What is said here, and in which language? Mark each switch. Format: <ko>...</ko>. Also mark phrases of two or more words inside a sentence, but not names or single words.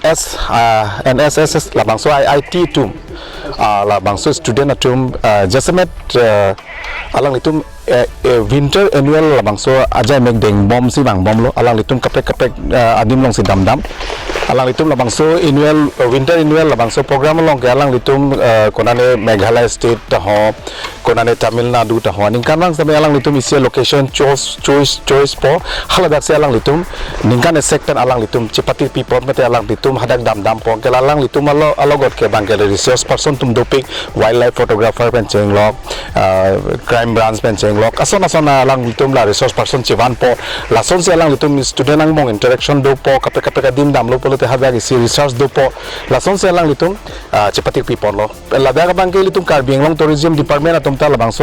<mjw>NSS labangso IIT tum labangso student atum jasabet alang itum</mjw> <en>winter annual</en> <mjw>labangso ajai meg deng bom si bang bom lo alang litum kapek adim long si dam alang litum labangso</mjw> <en>annual winter annual</en> <mjw>labangso program long ke alang litum konane Meghalaya state ta ho konane Tamil Nadu ta ho ningkan lang sabe alang litum isi</mjw> <en>location choice</en> <mjw>po haladak se alang litum ningkan sector alang litum chipati people mete alang litum hadak dam po ke alang litum alogot ke bang ke</mjw> <en>resource person</en> <mjw>tum doping</mjw> <en>wildlife photographer</en> <mjw>pen chenglok</mjw> <en>crime branch</en> <mjw>pen chenglok ason alang litum la</mjw> <en>resource person</en> <mjw>chivan po lason se alang litum student ang mong interaction do po kapek dim dam lo polo te hadak isi research do po lason se alang litum chipati people lo ladak bang ke litum Karbi Anglong Tourism Department atum ta labangso</mjw>